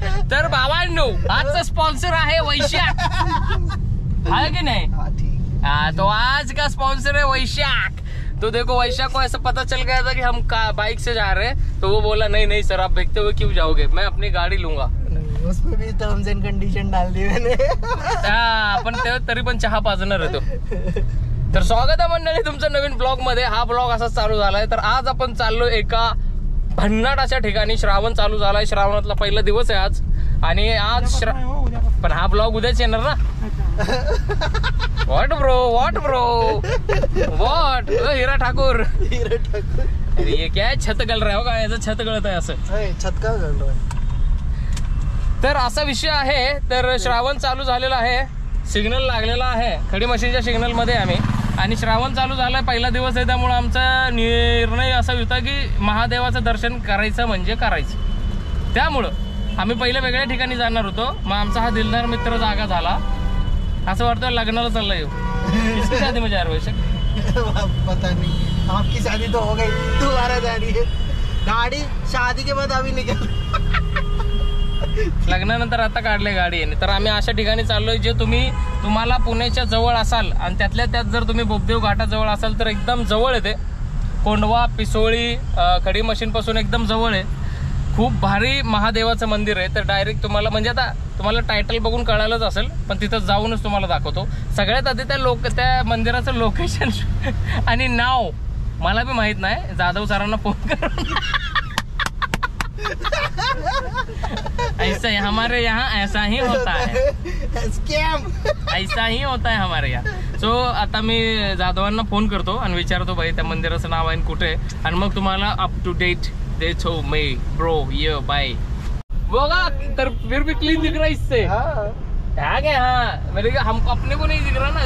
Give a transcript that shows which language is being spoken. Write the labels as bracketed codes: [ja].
[mr] तर बाबांनो आजचा स्पॉन्सर आहे वैशाख. [hi] है कि नहीं? हाँ तो आज का स्पॉन्सर है वैशाख. तो देखो वैशाख को ऐसा पता चल गया था कि हम बाइक से जा रहे हैं. तो वो बोला नहीं सर आप देखते हुए क्यों जाओगे. मैं अपनी गाड़ी लूंगा. उसमें भी टर्म्स एंड कंडीशन डाल दी मैंने. [mr] पण तरी पण चहा पाजणार आहे तो. तर स्वागत आहे मंडळी तुमचं नवीन ब्लॉग मध्ये. हा ब्लॉग असा चालू झालाय. तर आज आपण चाललो एका भन्नाट अशा ठिकाणी. श्रावण चालू झालाय. श्रावणातला पहिला दिवस आहे आज. आणि आज पण हा ब्लॉग उद्याच येणार ना. [en] What bro Hira Thakur. [hi] अरे ये क्या छत गल रहा है. [mr] हो का याचं छत गळत आहे असं. [hi] छत का गल रहा है. [mr] तर असा विषय आहे. तर श्रावण चालू झालेला आहे. सिग्नल लागलेला आहे. खडी मशीनच्या सिग्नल मध्ये आम्ही. आणि श्रावण चालू झालाय. पहिला दिवस आहे त्यामुळे आमचा निर्णय असा होता की महादेवाचं दर्शन करायचं म्हणजे करायचं. त्यामुळं आम्ही पहिले वेगळ्या ठिकाणी जाणार होतो. मग आमचा हा दिलदार मित्र जागा झाला. असं वाटतं लग्नाला चाललंय. [hi] किसकी शादी में जा रहे हो वैशाख? पता नहीं. आपकी शादी तो हो गई. तुम्हारा शादी है. गाड़ी शादी के बाद अभी निकल. [mr] लग्नानंतर आता काढले गाडी. तर आम्ही अशा ठिकाणी चाललोय जे तुम्हाला पुण्याच्या जवळ असाल आणि त्यातल्या त्यात जर तुम्ही बोबदेव घाटाजवळ असाल तर एकदम जवळ येते. कोंढवा पिसोळी खडी मशीन पासून एकदम जवळ आहे. खूप भारी महादेवाचं मंदिर आहे. तर डायरेक्ट तुम्हाला म्हणजे आता तुम्हाला टायटल बघून कळालंच असेल पण तिथं जाऊनच तुम्हाला दाखवतो. सगळ्यात आधी त्या मंदिराचं लोकेशन आणि नाव मला बी माहित नाही. जाधव सरांना फोन करून [hi] ऐसा है हमारे यहाँ ऐसा ही होता है. [en] scam [hi] ऐसा ही होता है हमारे यहाँ. [mr] सो आता मी जाधवांना फोन करतो आणि विचारतो भाई त्या मंदिराचं नाव आहे कुठे. आणि मग तुम्हाला अप टू डेट देतो मैं ब्रो. [hi] ये बाय होगा. तर फिर भी क्लीन दिख रहा है इससे. हाँ मेरे हम अपने को नहीं दिख रहा ना.